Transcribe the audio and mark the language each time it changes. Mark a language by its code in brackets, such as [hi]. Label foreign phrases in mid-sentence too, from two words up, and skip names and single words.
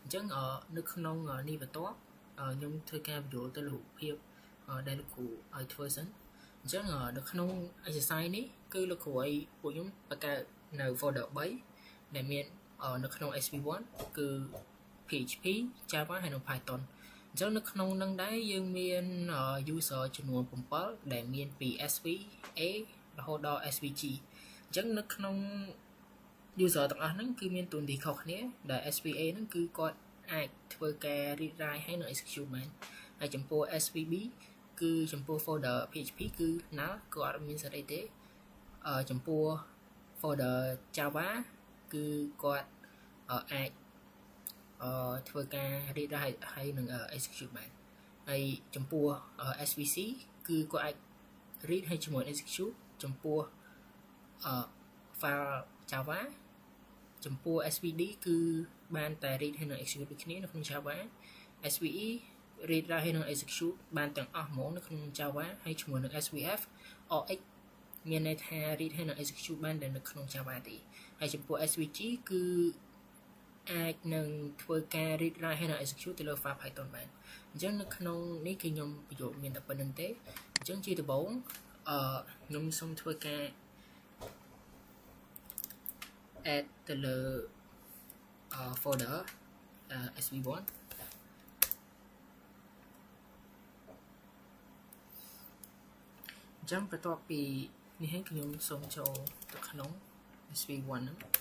[km] ញ្ចឹងនៅក្នុងនេះបន្ទាប់ខ្ញុំធ្វើការបញ្ចូលទៅលើរូបភាពដែលលោកគ្រូឲ្យធ្វើសិនអញ្ចឹងនៅក្នុង exercise នេះគឺលោកគ្រូឲ្យពួកខ្ញុំបង្កើតនៅ folder 3ដែលមាននៅក្នុង SV1 គឺ PHP Java ហើយនិង Python អញ្ចឹងនៅក្នុងនឹងដែរយើងមាន user ចំនួន7ដែលមានពី SV A រហូតដល់ SVG អញ្ចឹងនៅក្នុង user ទាំងអស់ហ្នឹងគឺមានតួនាទីខុសគ្នាដែល SVA ហ្នឹងគឺគាត់អាចធ្វើការ [en] read write [km] ហើយនិង execute បានហើយចំពោះ SVB គឺចំពោះ folder PHP គឺណាក៏អត់មានសេរីទេចំពោះ folder Java គឺគាត់អាចធ្វើការ [en] read write [km] ហើយនិង execute បានហើយចំ ពោះ SVC គឺគាត់អាច read ហើយជាមួយ execute ចំពោះfile Java ចំពោះ SVD គឺបានតែ read ហើយនិង execute ដូចគ្នានៅក្នុង Java SVE [en] read write [km] ហើយនិង execute បានទាំងអស់ហ្មងនៅក្នុង Java ហើយជាមួយនឹង SVF OX មានន័យថា read ហើយនិង execute បានតែនៅក្នុង Java ទេហើយចំពោះ SVG គឺអាចនឹងធ្វើការ [en] read write [km] ហើយនិង execute ទៅលើ file Python បានអញ្ចឹងនៅក្នុងនេះគឺខ្ញុំបញ្ចូលមានតែប៉ុណ្្នឹងទេអញ្ចឹងជាដំបូងខ្ញុំសូមធ្វើការ add ទៅលើ folder SV1 អញ្ចឹងបន្ទាប់ពីនេះហើយខ្ញុំសូមចូលទៅក្នុង SV1 ហ្នឹង